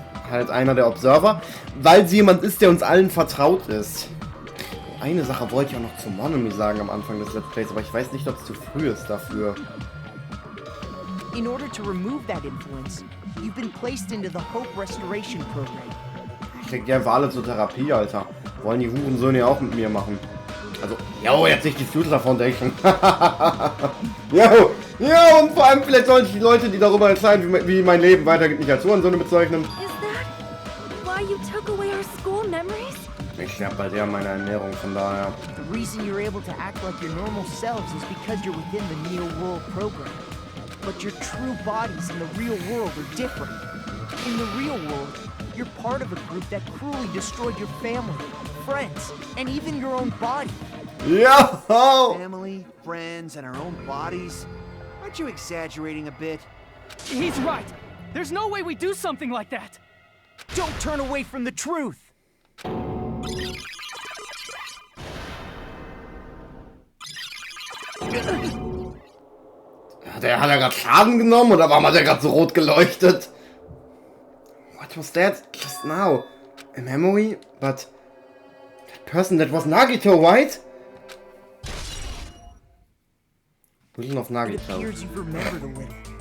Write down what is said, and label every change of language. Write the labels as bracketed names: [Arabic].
[German] Halt einer der Observer. Weil sie jemand ist, der uns allen vertraut ist. Eine Sache wollte ich auch noch zu Monami sagen am Anfang des Let's Plays, aber ich weiß nicht, ob es zu früh ist dafür. [English] In order to remove that influence, you've been placed into the Hope Restoration Program. [German] Ich krieg die einfach alle zur Therapie, Alter. Wollen die Hurensöhne ja auch mit mir machen. Also, jo, jetzt nicht die Future Foundation. Jo, ja, und vor allem vielleicht sollte ich die Leute, die darüber entscheiden, wie mein Leben weitergeht, nicht als Hurensöhne bezeichnen. [English] Is that why you took away our school memories? [German] Ich sterbe bald eher meine Ernährung, von daher. [English] The reason you're able to act like your normal selves is because you're within the Neo World Program. But your true bodies in the real world are different. In the real world, you're part of a group that cruelly destroyed your family, friends, and even your own body. Yo! Family, friends, and our own bodies? Aren't you exaggerating a bit? He's right. There's no way we do something like that. Don't turn away from the truth. [German] Hat er gerade Schaden genommen oder warum hat er gerade so rot geleuchtet? [English] What was that just now? A memory? But that person that was Nagito, right? Vision of It Nagito. appears you've remembered a little.